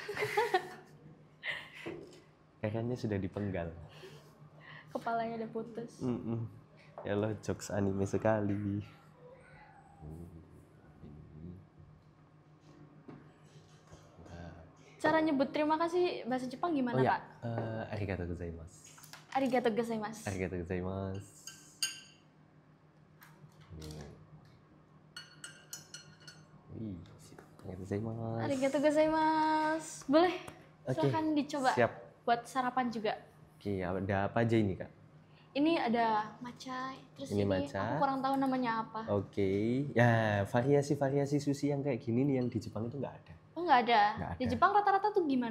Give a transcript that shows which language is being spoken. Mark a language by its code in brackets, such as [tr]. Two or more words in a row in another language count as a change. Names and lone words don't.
[id] Erennya sudah dipenggal. Kepalanya udah putus. Ya Allah, jokes anime sekali. Cara nyebut terima kasih bahasa Jepang gimana, Kak? [ja] ありがとうございます. ありがとうございます. ありがとうございます. ありがとうございます. [id] Boleh? Silakan dicoba. Siap. Buat sarapan juga. Oke, ada apa aja ini, Kak? Ini ada matcha, terus ini aku kurang tahu namanya apa. Oke. Ya, variasi-variasi sushi yang kayak gini nih yang di Jepang itu nggak ada. Oh, nggak ada. Di Jepang rata-rata tuh gimana?